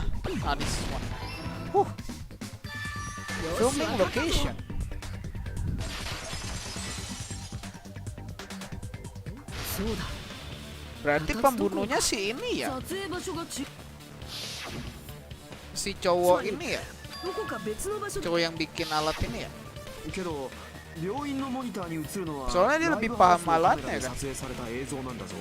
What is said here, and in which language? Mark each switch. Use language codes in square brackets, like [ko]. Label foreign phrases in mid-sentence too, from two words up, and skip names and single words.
[en] This one. Filming location. [id] Berarti pembunuhnya si ini ya? [ja] 撮影場所がち [id] Si cowok ini ya? [ja] どこか別の場所で [id] Cowok yang bikin alat ini ya? [ja] けど病院のモニターに映るのは [id] Soalnya dia lebih paham alatnya kan? [ja] 撮影された映像なんだぞ。